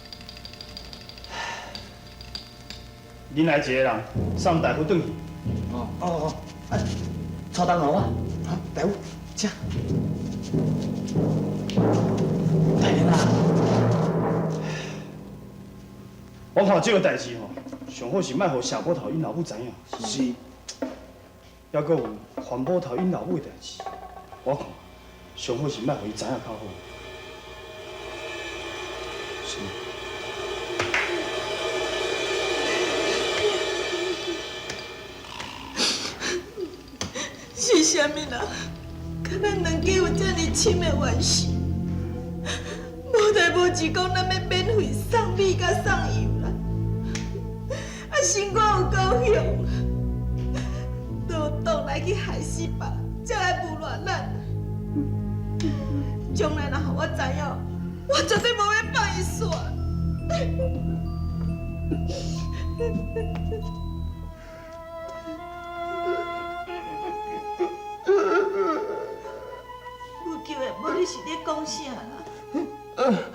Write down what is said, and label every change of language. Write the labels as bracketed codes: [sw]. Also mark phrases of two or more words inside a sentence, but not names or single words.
[nan] 恁来一个人送大夫转去。哦，操蛋我啊！大夫，请。大人啊！我看这个代志吼，上好是莫互下坡头因老母知影。是。还阁有环坡头因老母的代志，我看上好是莫互伊知影较好。是。是啥物人？甲咱两家有遮尔深的关系？无代无志讲咱要免费送米甲送油啦，啊，心肝有够凶，都倒来去害死别人，才来侮辱咱。将来若互我知影，我绝对无要放伊煞。母舅的，无你是咧讲啥啦？